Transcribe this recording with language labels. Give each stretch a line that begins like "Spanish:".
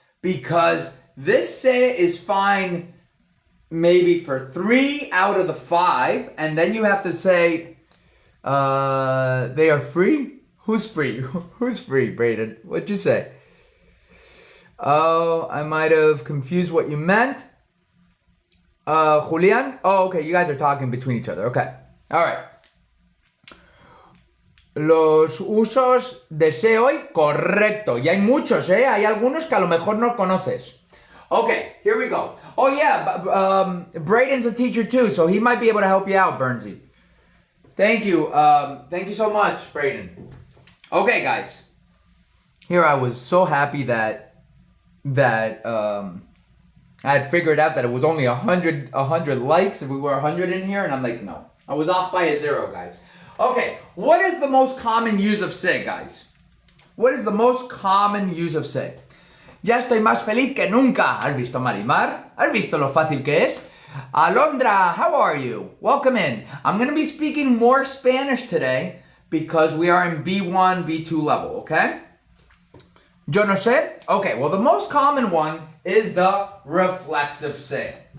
English: Because this se is fine maybe for 3 out of the 5, and then you have to say, they are free? Who's free? Who's free, Braden? What'd you say? Oh, I might have confused what you meant. Julian? Oh, okay, you guys are talking between each other. Okay, all right.
Spanish: Los usos de se hoy, correcto. Y hay muchos, ¿eh? Hay algunos que a lo mejor no conoces.
English: Okay, here we go. Oh yeah, Braden's a teacher too, so he might be able to help you out, Bernsey. Thank you. Thank you so much, Braden. Okay, guys. Here I was so happy that I had figured out that it was only 100 likes if we were 100 in here, and I'm like, no. I was off by a 0, guys. Okay, what is the most common use of se, guys? What is the most common use of se?
Spanish: Ya estoy más feliz que nunca. ¿Has visto, Marimar? ¿Has visto lo fácil que es?
English: Alondra, how are you? Welcome in. I'm going to be speaking more Spanish today because we are in B1, B2 level, okay?
Spanish: Yo no sé?
English: Okay, well, the most common one is the reflexive se.